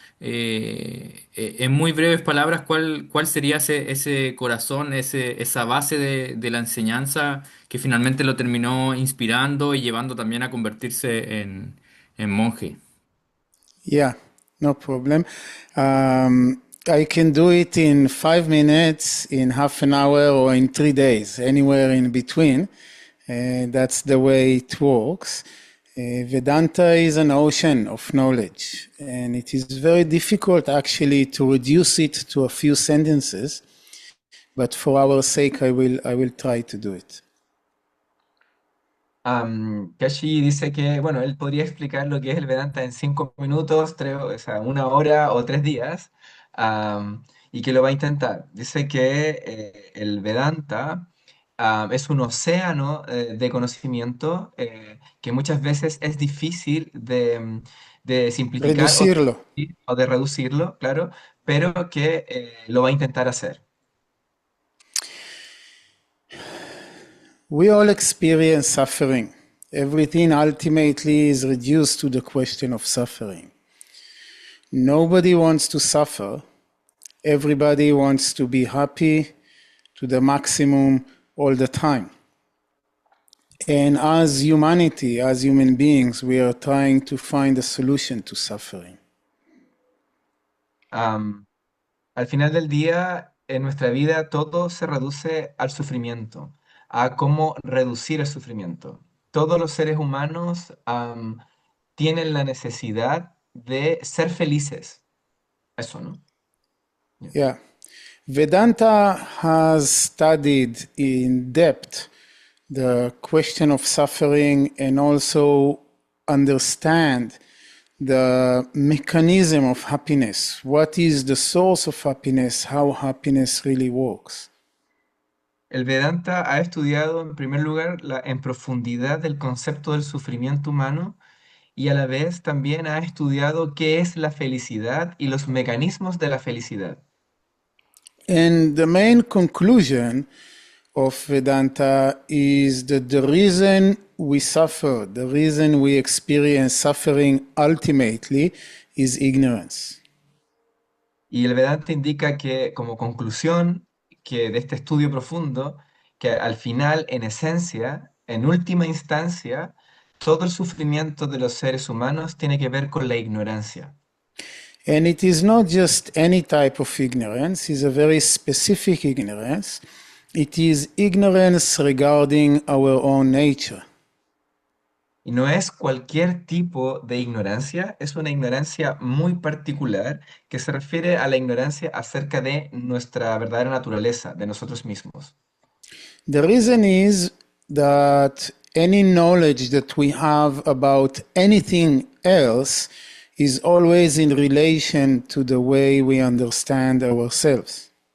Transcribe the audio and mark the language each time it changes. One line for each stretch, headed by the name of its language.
Spanish: En muy breves palabras, ¿cuál sería ese corazón, esa base de la enseñanza que finalmente lo terminó inspirando y llevando también a convertirse en monje?
English: Yeah, no problem. I can do it in 5 minutes, in half an hour, or in 3 days, anywhere in between. That's the way it works. Vedanta is an ocean of knowledge, and it is very difficult actually to reduce it to a few sentences. But for our sake, I will try to do it.
Spanish: Kashi dice que, bueno, él podría explicar lo que es el Vedanta en 5 minutos, o sea, 1 hora o 3 días, y que lo va a intentar. Dice que el Vedanta es un océano de conocimiento que muchas veces es difícil de simplificar Reducirlo. o de reducirlo, claro, pero que lo va a intentar hacer.
English: We all experience suffering. Everything ultimately is reduced to the question of suffering. Nobody wants to suffer. Everybody wants to be happy to the maximum all the time. And as humanity, as human beings, we are trying to find a solution to suffering.
Spanish: Am, Al final del día, en nuestra vida todo se reduce al sufrimiento, a cómo reducir el sufrimiento. Todos los seres humanos tienen la necesidad de ser felices. Eso, ¿no? Ya.
English: Yeah. Vedanta has studied in depth the question of suffering and also understand the mechanism of happiness. What is the source of happiness? How happiness really works.
Spanish: El Vedanta ha estudiado en primer lugar en profundidad el concepto del sufrimiento humano y a la vez también ha estudiado qué es la felicidad y los mecanismos de la felicidad.
English: And the main conclusion of Vedanta is that the reason we suffer, the reason we experience suffering ultimately is ignorance.
Spanish: Y el Vedanta indica que, como conclusión que de este estudio profundo, que al final, en esencia, en última instancia, todo el sufrimiento de los seres humanos tiene que ver con la ignorancia.
English: And it is not just any type of ignorance, it's a very specific ignorance. It is ignorance regarding our own nature.
Spanish: Y no es cualquier tipo de ignorancia, es una ignorancia muy particular que se refiere a la ignorancia acerca de nuestra verdadera naturaleza, de nosotros mismos.
English: The reason is that any knowledge that we have about anything else is always in relation to the way we understand ourselves.